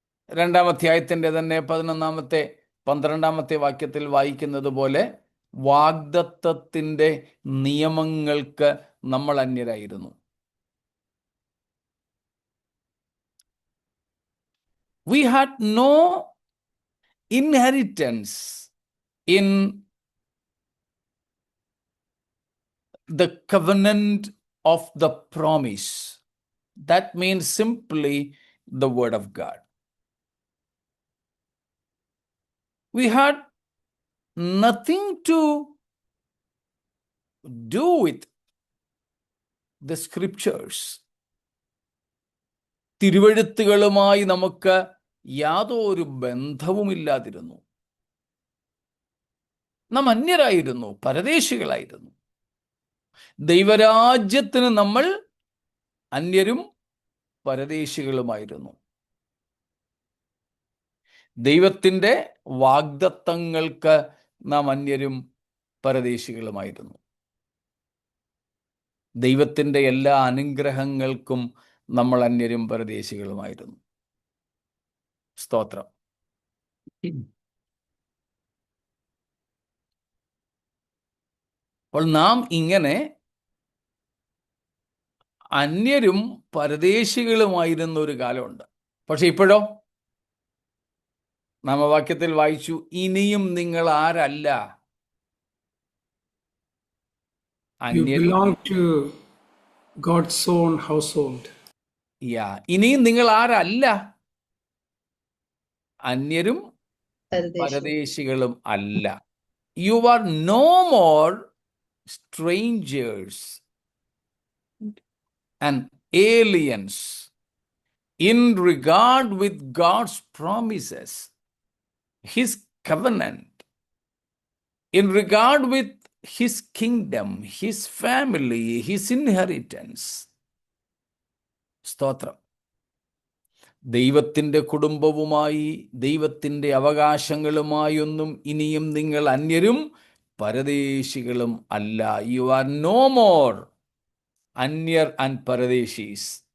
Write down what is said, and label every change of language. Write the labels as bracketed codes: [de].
[ml] 2-ാം അധ്യായത്തിൻ്റെ തന്നെ 11-ാമത്തെ 12-ാമത്തെ വാക്യത്തിൽ വായിക്കുന്നത് പോലെ വാഗ്ദത്തത്തിൻ്റെ നിയമങ്ങൾക്ക് നമ്മൾ അന്യരായിരുന്നു. [en] We had no inheritance in the covenant of the promise. That means simply the word of God. We had nothing to do with the scriptures. [ml] തിരുവെഴുത്തുകളുമായി നമുക്ക് യാതൊരു ബന്ധവുമില്ലാതിരുന്നു. നാം അന്യരായിരുന്നു, പരദേശികളായിരുന്നു. ദൈവരാജ്യത്തിന് നമ്മൾ അന്യരും പരദേശികളുമായിരുന്നു. ദൈവത്തിൻ്റെ വാഗ്ദത്തങ്ങൾക്ക് നാം അന്യരും പരദേശികളുമായിരുന്നു. ദൈവത്തിൻ്റെ എല്ലാ അനുഗ്രഹങ്ങൾക്കും നമ്മൾ അന്യരും പരദേശികളുമായിരുന്നു. സ്തോത്രം. അപ്പോൾ നാം ഇങ്ങനെ അന്യരും പരദേശികളുമായിരുന്ന ഒരു കാലമുണ്ട്. പക്ഷെ ഇപ്പോഴോ? നാമവാക്യത്തിൽ വായിച്ചു, ഇനിയും നിങ്ങൾ ആരല്ല. [en] You belong to God's own household. [ml] ഇനിയും നിങ്ങൾ ആരല്ല. അന്യരും പരദേശി. പരദേശികളും അല്ല. [en] You are no more strangers and aliens in regard with God's promises, His covenant, in regard with His kingdom, His family, His inheritance. [ml] സ്തോത്രം. ദൈവത്തിൻ്റെ കുടുംബവുമായി, ദൈവത്തിൻ്റെ അവകാശങ്ങളുമായൊന്നും ഇനിയും നിങ്ങൾ അന്യരും പരദേശികളും അല്ല. [en] you are no more [ml] അന്യർ [en] and [ml] പരദേശീസ്.